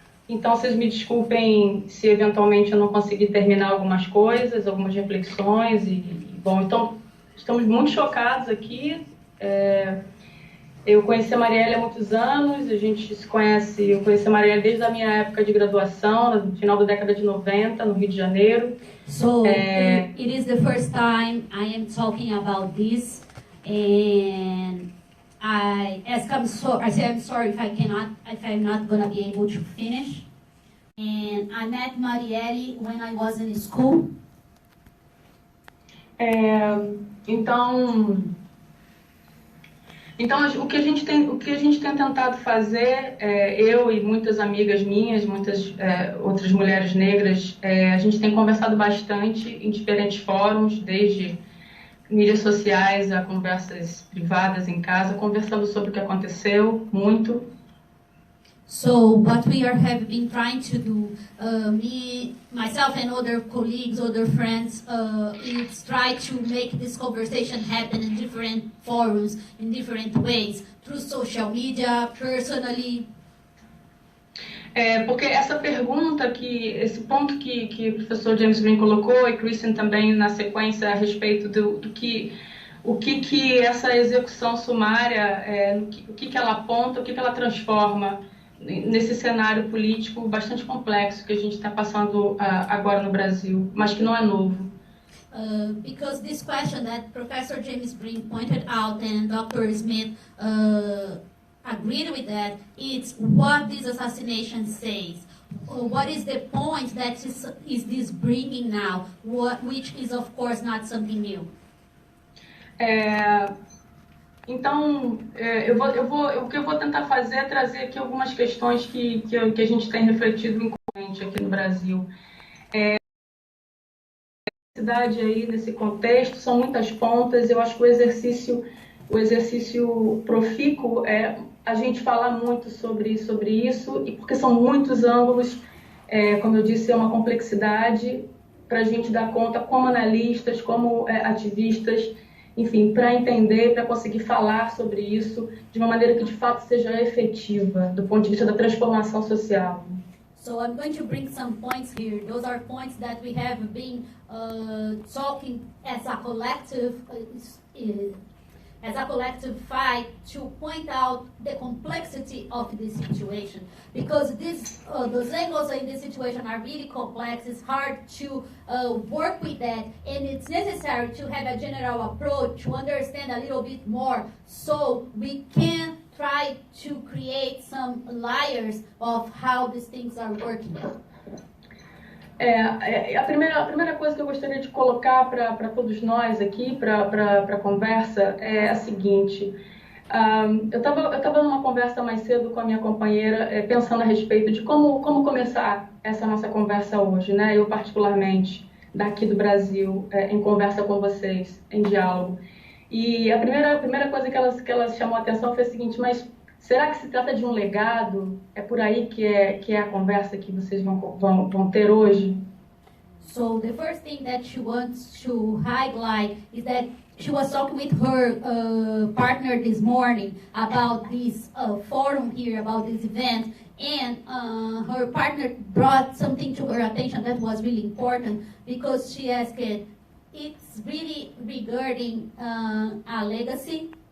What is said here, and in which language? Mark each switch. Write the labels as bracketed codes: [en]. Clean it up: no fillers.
[pt] Então, vocês me desculpem se eventualmente eu não conseguir terminar algumas coisas, algumas reflexões. Bom, então, estamos muito chocados aqui. Eu conheci a Marielle há muitos anos, a gente se conhece, eu conheci a Marielle desde a minha época de graduação, no final da década de 90, no Rio de Janeiro. [en] So, it is the first time I am talking about this, and I say I'm sorry if I'm not gonna be able to finish. And I met Marielle when I was in school. [pt] Então, o que a gente tem tentado fazer, eu e muitas amigas minhas, muitas outras mulheres negras, a gente tem conversado bastante em diferentes fóruns, desde mídias sociais a conversas privadas em casa, conversamos sobre o que aconteceu, muito. [en] So what we have been trying to do, myself and other colleagues, other friends, is try to make this conversation happen in different forums, in different ways, through social media, personally. [pt] Porque essa pergunta, esse ponto que o professor James Green colocou, e Christen também na sequência, a respeito o que essa execução sumária, o que ela aponta, o que ela transforma nesse cenário político bastante complexo que a gente está passando agora no Brasil, mas que não é novo. [en] Because this question that Professor James Green pointed out and Dr. Smith agreed with that, it's what this assassination says. What is the point that is this bringing now, which is of course not something new. [pt] Então, o que eu vou tentar fazer é trazer aqui algumas questões que a gente tem refletido em corrente aqui no Brasil. A cidade aí, nesse contexto, são muitas pontas. Eu acho que o exercício profícuo é a gente falar muito sobre isso, e porque são muitos ângulos, como eu disse, é uma complexidade para a gente dar conta como analistas, como ativistas, enfim, para entender, para conseguir falar sobre isso de uma maneira que de fato seja efetiva, do ponto de vista da transformação social. [en] So I'm going to bring some points here. Those are points that we have been talking as a collective fight to point out the complexity of this situation, because those angles in this situation are really complex. It's hard to work with that, and it's necessary to have a general approach to understand a little bit more, so we can try to create some layers of how these things are working. [pt] A primeira coisa que eu gostaria de colocar para todos nós aqui, para a conversa, é a seguinte. Eu estava numa conversa mais cedo com a minha companheira, pensando a respeito de como começar essa nossa conversa hoje, né? Eu, particularmente, daqui do Brasil, em conversa com vocês, em diálogo. E a primeira coisa que ela chamou a atenção foi a seguinte: mas será que se trata de um legado? É por aí que é a conversa que vocês vão ter hoje? [en] So the first thing that she wants to highlight is that she was talking with her partner this morning about this forum here, about this event, and her partner brought something to her attention that was really important, because she asked, it's really regarding a legacy.